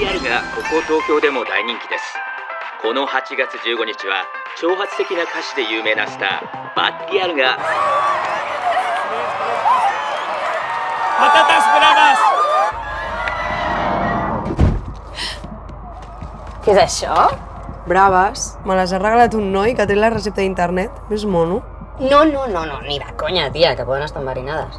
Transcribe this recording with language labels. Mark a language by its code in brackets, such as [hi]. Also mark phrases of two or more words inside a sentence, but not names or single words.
[ja] がここ東京でも大人気です。この8月15日は挑発的な歌詞で有名なスターバッリアルが [ca] Patatas braves! Què és això? Braves. Me les ha regalat un noi que té la recepta d'internet. És mono. No, ni de conya, tia, que poden estar enverinades.